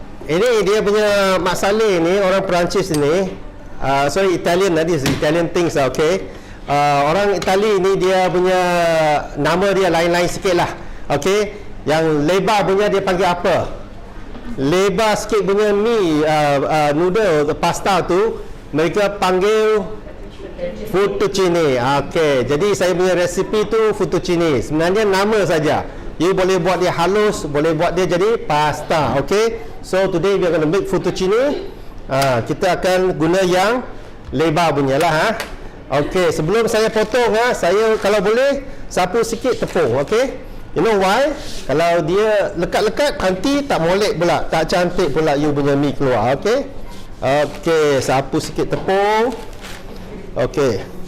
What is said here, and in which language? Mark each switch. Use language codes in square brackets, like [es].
[ms] Ini dia punya mak saleh ni, orang Perancis ni. [en] Sorry, Italian tadi, Italian things lah, okay. [ms] Orang Itali ni dia punya nama dia lain-lain sikit lah. Okay. Yang lebar punya dia panggil apa? Lebar sikit punya mie, noodle, pasta tu mereka panggil fettuccine. Okay. Jadi saya punya resipi tu fettuccine. Sebenarnya nama saja. You boleh buat dia halus, boleh buat dia jadi pasta. Okay. [en] So today we are going to make fettuccine. [ms] Kita akan guna yang lebar punya lah. Okay, sebelum saya potong saya kalau boleh sapu sikit tepung. Okay, [en] you know why? [ms] Kalau dia lekat-lekat nanti tak molek pula, tak cantik pula you punya mie keluar. Okay. Okay, sapu sikit tepung. Okay.